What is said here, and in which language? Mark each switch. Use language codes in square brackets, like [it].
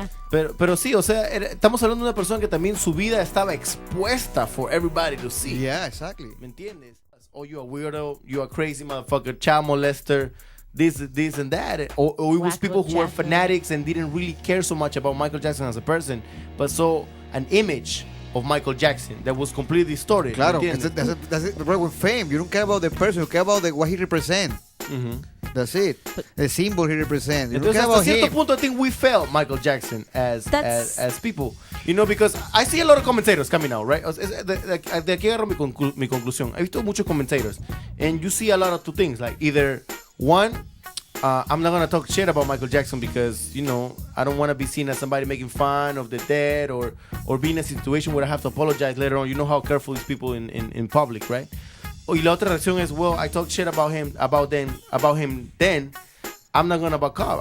[es] Pero sí, o sea, estamos hablando de una persona que también su vida estaba expuesta [en] for everybody to see. Yeah, exactly. [es] ¿Me entiendes? [en] Oh, you're a weirdo, you're a crazy motherfucker, child molester, this and that. Or it was people who were fanatics and didn't really care so much about Michael Jackson as a person, but saw an image of Michael Jackson that was completely distorted. Claro, that's the problem with fame. You don't care about the person, you care about what he represents. Mm-hmm. That's it. The symbol he represents. [es] Entonces, hasta cierto punto, [en] I think we failed Michael Jackson as people. Because I see a lot of commentators coming out, right? [es] De aquí agarro mi conclusión. He visto muchos commentators. [en] And you see a lot of two things. Like, either, one, I'm not going to talk shit about Michael Jackson because, I don't want to be seen as somebody making fun of the dead or be in a situation where I have to apologize later on. You know how careful these people in public, right? [es] Y la otra reacción es, [en] well, I talk shit about him then. I'm not gonna back up.